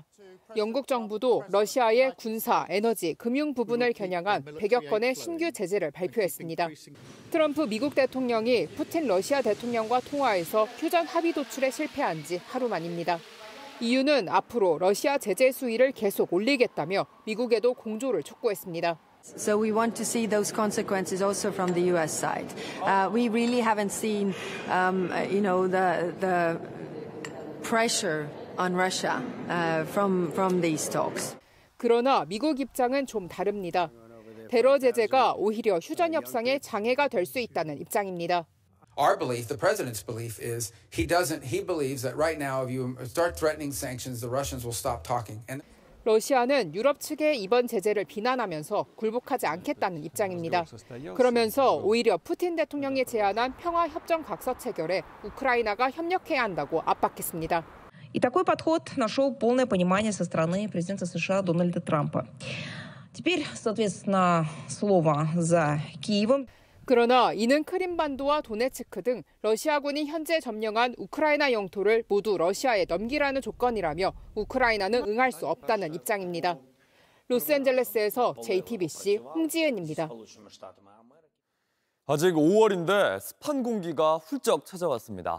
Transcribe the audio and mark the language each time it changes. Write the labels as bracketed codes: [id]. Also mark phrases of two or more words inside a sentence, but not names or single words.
[ko] 영국 정부도 러시아의 군사, 에너지, 금융 부분을 겨냥한 100여 건의 신규 제재를 발표했습니다. 트럼프 미국 대통령이 푸틴 러시아 대통령과 통화에서 휴전 합의 도출에 실패한 지 하루 만입니다. EU는 앞으로 러시아 제재 수위를 계속 올리겠다며 미국에도 공조를 촉구했습니다. [en] So we want to see those consequences also from the U.S. side. We really haven't seen, the pressure on Russia from these talks. [ko] 그러나 미국 입장은 좀 다릅니다. 테러 제재가 오히려 휴전 협상에 장애가 될 수 있다는 입장입니다. [en] Our belief, the president's belief, is he believes that right now, if you start threatening sanctions, the Russians will stop talking. [ko] 러시아는 유럽 측의 이번 제재를 비난하면서 굴복하지 않겠다는 입장입니다. 그러면서 오히려 푸틴 대통령이 제안한 평화협정 각서 체결에 우크라이나가 협력해야 한다고 압박했습니다. [ru] И такой подход нашел полное понимание со стороны президента США Дональда Трампа. Теперь, соответственно, слово за Киевом. [ko] 그러나 이는 크림반도와 도네츠크 등 러시아군이 현재 점령한 우크라이나 영토를 모두 러시아에 넘기라는 조건이라며 우크라이나는 응할 수 없다는 입장입니다. 로스앤젤레스에서 JTBC 홍지은입니다. 아직 5월인데 습한 공기가 훌쩍 찾아왔습니다.